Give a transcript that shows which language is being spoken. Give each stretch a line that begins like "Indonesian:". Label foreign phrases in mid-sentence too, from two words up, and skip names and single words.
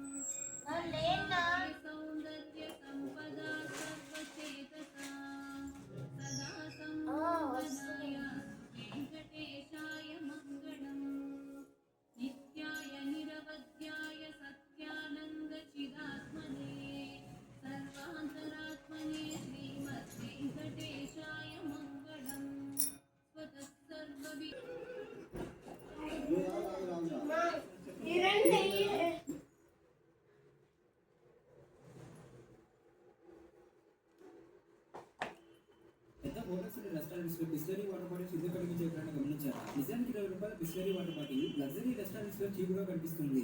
Sanskrit: सौन्दर्यसम्पदा सर्वचेतसां सदा सम्मोहनाय वेङ्कटेशाय मङ्गलम् नित्याय निरवध्याय सत्यानन्दचिदात्मने सर्वान्तरात्मने श्रीमद्वेङ्कटेशाय मङ्गलम् स्वतः सर्ववि
Telugu: పెద్ద
English: hotels and restaurants
Telugu: లో బిస్లరీ
English: water bottles
Telugu: ఎందుకు కనిపించే ఎప్పుడైనా గమనించారా? నిజానికి ₹20 బిస్లరీ
English: water bottle luxury restaurants
Telugu: లో చీప్ గా కనిపిస్తుంది.